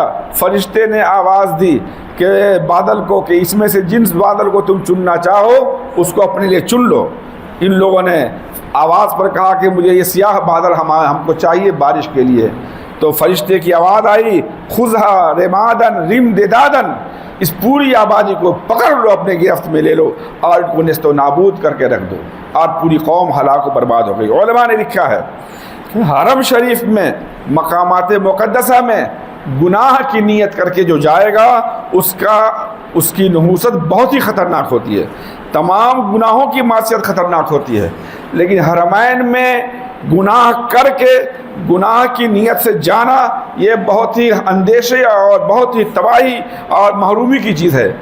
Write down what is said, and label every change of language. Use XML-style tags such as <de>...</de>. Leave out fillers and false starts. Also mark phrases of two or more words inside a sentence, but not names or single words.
<ur>فرشتے نے آواز دی کہ بادل کو، کہ اس میں سے جنس بادل کو تم چننا چاہو اس کو اپنے لیے چن لو. ان لوگوں نے آواز پر کہا کہ مجھے یہ سیاہ بادل ہم کو چاہیے بارش کے لیے. تو فرشتے کی آواز آئی،</ur> <ar>خذھا رمادن رم ددادن،</ar> <ur>اس پوری آبادی کو پکڑ لو، اپنے گرفت میں لے لو اور ان کو نیست و نابود کر کے رکھ دو. اور پوری قوم ہلاک و برباد ہو گئی. علماء نے لکھا ہے کہ حرم شریف میں، مقامات مقدسہ میں گناہ کی نیت کر کے جو جائے گا اس کی نحوست بہت ہی خطرناک ہوتی ہے. تمام گناہوں کی معصیت خطرناک ہوتی ہے، لیکن حرمین میں گناہ کر کے گناہ کی نیت سے جانا یہ بہت ہی اندیشے اور بہت ہی تباہی اور محرومی کی چیز ہے.</ur>